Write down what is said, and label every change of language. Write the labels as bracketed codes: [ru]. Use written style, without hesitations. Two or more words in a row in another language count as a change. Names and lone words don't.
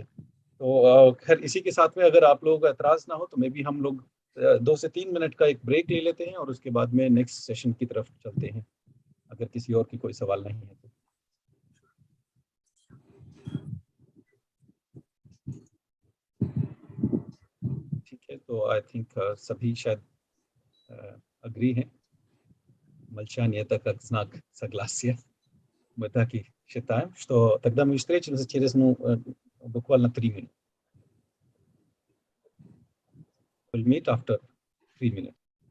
[hi] तो खैर इसी के साथ में अगर आप लोगों का एतराज़ ना हो तो मे भी हम लोग 2 से 3 मिनट का एक ब्रेक ले लेते हैं और उसके बाद में [en] next session [hi] की तरफ चलते हैं, अगर किसी और की कोई सवाल नहीं है तो। ठीक है, तो [en] I think [hi] सभी शायद अग्री हैं. [ru] Молчание — это как знак согласия. Мы так и считаем, что тогда мы встретимся через буквально 3 минуты. [en] We'll meet after 3 minutes.